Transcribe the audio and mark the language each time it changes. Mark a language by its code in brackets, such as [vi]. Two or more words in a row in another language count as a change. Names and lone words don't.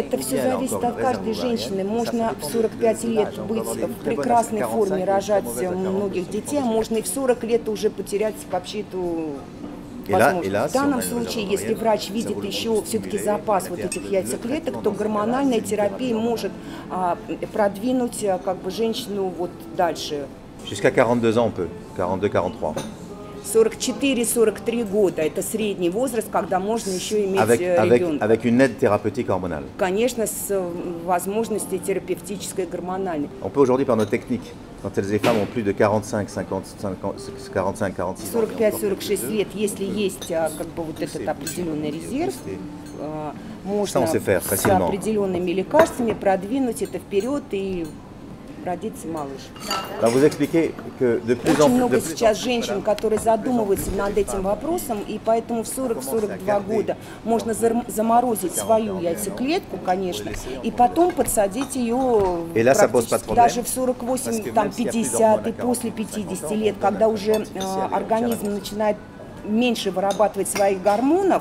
[ru] Это все зависит от каждой женщины. Можно в 45 лет быть в прекрасной форме, рожать многих детей, а можно и в 40 лет уже потерять вообще эту возможность. В данном случае, если врач видит еще все-таки запас вот этих яйцеклеток, то гормональная терапия может продвинуть женщину вот дальше. [fr] Jusqu'à 42 ans on peut, 42-43. [ru] 44-43 года – это средний возраст, когда можно еще иметь ребенка. [fr] Avec une aide thérapeutique hormonale. [ru] Конечно, с возможностью терапевтической гормональной. [fr] On peut aujourd'hui par nos techniques, quand les femmes ont plus de 45-46 [ru] 45-46 лет, если есть вот этот определенный резерв, можно с определенными лекарствами продвинуть это вперед и родится малыш. Очень много сейчас женщин, которые задумываются над этим вопросом, и поэтому в 40-42 года можно заморозить свою яйцеклетку, конечно, и потом подсадить ее даже в 48-50 и после 50 лет, когда уже организм начинает меньше вырабатывать своих гормонов.